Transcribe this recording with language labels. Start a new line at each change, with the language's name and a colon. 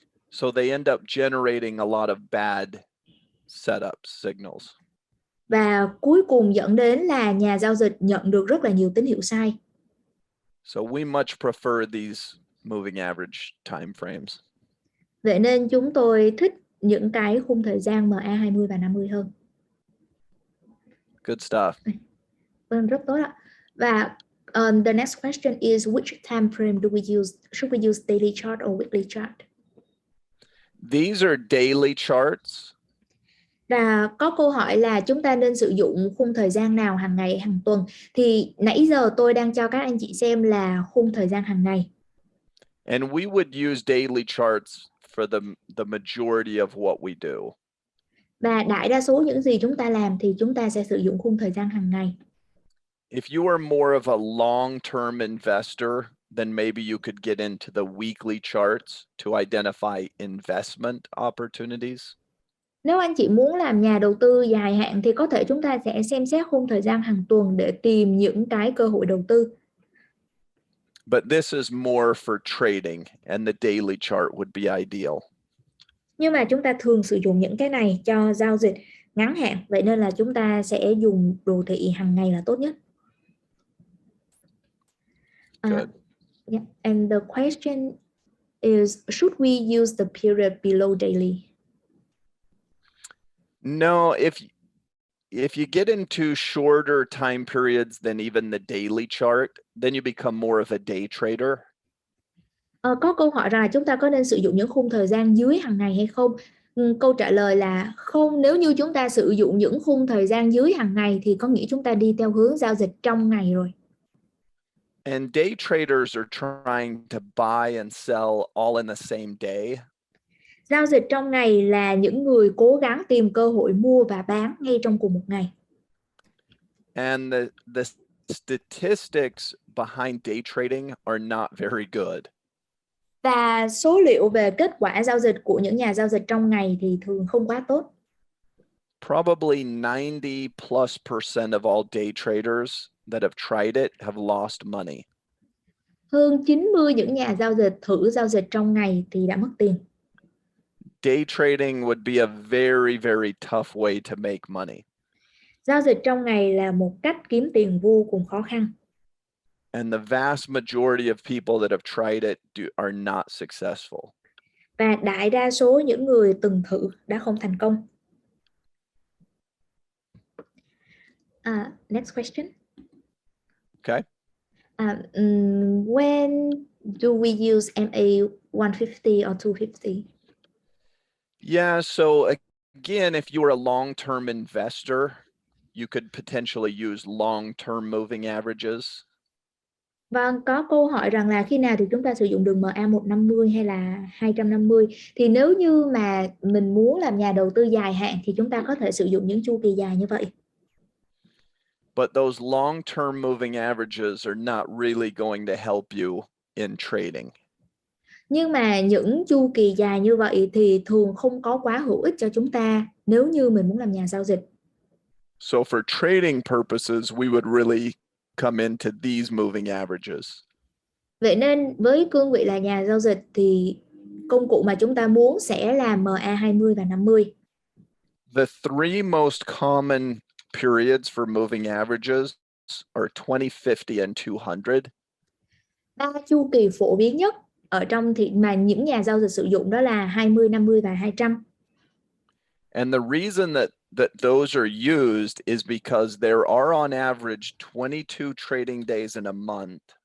English: So they end up generating a lot of bad setup signals.
Vietnamese: Và cuối cùng dẫn đến là nhà giao dịch nhận được rất là nhiều tín hiệu sai.
English: So we much prefer these moving average time frames.
Vietnamese: Vậy nên chúng tôi thích những cái khung thời gian MA20 và 50 hơn.
English: Good stuff.
Vietnamese: Vâng, rất tốt ạ.
English: Và the next question is which time frame do we use? Should we use daily chart or weekly chart? These are daily charts.
Vietnamese: Và có câu hỏi là chúng ta nên sử dụng khung thời gian nào, hàng ngày, hàng tuần. Thì nãy giờ tôi đang cho các anh chị xem là khung thời gian hàng ngày.
English: And we would use daily charts for the majority of what we do.
Vietnamese: Và đại đa số những gì chúng ta làm thì chúng ta sẽ sử dụng khung thời gian hàng ngày.
English: If you are more of a long-term investor, then maybe you could get into the weekly charts to identify investment opportunities.
Vietnamese: Nếu anh chị muốn làm nhà đầu tư dài hạn thì có thể chúng ta sẽ xem xét khung thời gian hàng tuần để tìm những cái cơ hội đầu tư.
English: But this is more for trading, and the daily chart would be ideal.
Vietnamese: Nhưng mà chúng ta thường sử dụng những cái này cho giao dịch ngắn hạn, vậy nên là chúng ta sẽ dùng đồ thị hàng ngày là tốt nhất.
English: Yeah. And the question is, should we use the period below daily? No, if you get into shorter time periods than even the daily chart, then you become more of a day trader.
Vietnamese: Có câu hỏi rằng là chúng ta có nên sử dụng những khung thời gian dưới hàng ngày hay không? Câu trả lời là không. Nếu như chúng ta sử dụng những khung thời gian dưới hàng ngày thì có nghĩa chúng ta đi theo hướng giao dịch trong ngày rồi.
English: And day traders are trying to buy and sell all in the same day.
Vietnamese: Giao dịch trong ngày là những người cố gắng tìm cơ hội mua và bán ngay trong cùng một ngày.
English: And the statistics behind day trading are not very good.
Vietnamese: Và số liệu về kết quả giao dịch của những nhà giao dịch trong ngày thì thường không quá tốt.
English: Probably 90+% of all day traders that have tried it have lost money.
Vietnamese: Hơn 90 những nhà giao dịch thử giao dịch trong ngày thì đã mất tiền.
English: Day trading would be a very, very tough way to make money.
Vietnamese: Giao dịch trong ngày là một cách kiếm tiền vô cùng khó khăn.
English: And the vast majority of people that have tried it are not successful.
Vietnamese: Và đại đa số những người từng thử đã không thành công.
English: Next question. Okay. When do we use MA 150 or 250? Yeah, so again, if you're a long-term investor, you could potentially use long-term moving averages.
Vietnamese: Vâng, có câu hỏi rằng là khi nào thì chúng ta sử dụng đường MA 150 hay là 250. Thì nếu như mà mình muốn làm nhà đầu tư dài hạn thì chúng ta có thể sử dụng những chu kỳ dài như vậy.
English: But those long-term moving averages are not really going to help you in trading.
Vietnamese: Nhưng mà những chu kỳ dài như vậy thì thường không có quá hữu ích cho chúng ta nếu như mình muốn làm nhà giao dịch.
English: So for trading purposes, we would really come into these moving averages.
Vietnamese: Vậy nên với cương vị là nhà giao dịch thì công cụ mà chúng ta muốn sẽ là MA20 và 50.
English: The three most common periods for moving averages are 20, 50, and 200.
Vietnamese: Ba chu kỳ phổ biến nhất ở trong thị mà những nhà giao dịch sử dụng đó là 20, 50 và 200.
English: And the reason that those are used is because there are on average 22 trading days in a month.